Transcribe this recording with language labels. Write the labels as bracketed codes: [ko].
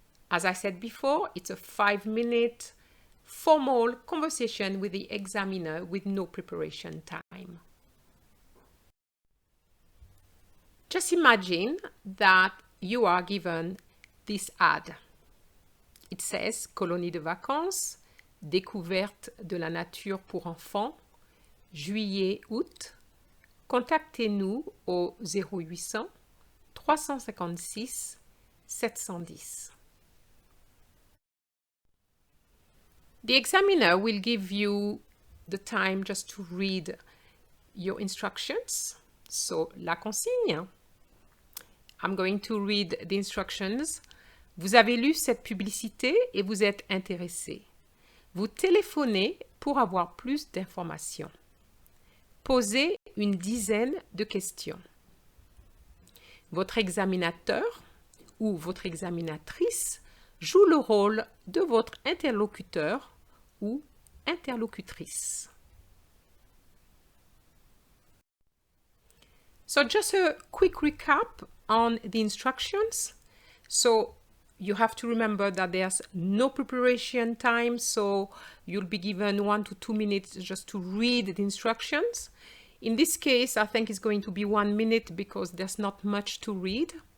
[en] As I said before, it's a 5-minute formal conversation with the examiner with no preparation time. Just imagine that you are given this ad. [fr] It says Colonie de vacances, découverte de la nature pour enfants, juillet-août. Contactez-nous au 0800 356 710. [en] The examiner will give you the time just to read your instructions. So, la consigne. I'm going to read the instructions. [fr] Vous avez lu cette publicité et vous êtes intéressé. Vous téléphonez pour avoir plus d'informations. Posez une dizaine de questions. Votre examinateur ou votre examinatrice joue le rôle de votre interlocuteur ou interlocutrice. [en] So just a quick recap on the instructions. So you have to remember that there's no preparation time, so you'll be given 1 to 2 minutes just to read the instructions. In this case, I think it's going to be 1 minute because there's not much to read.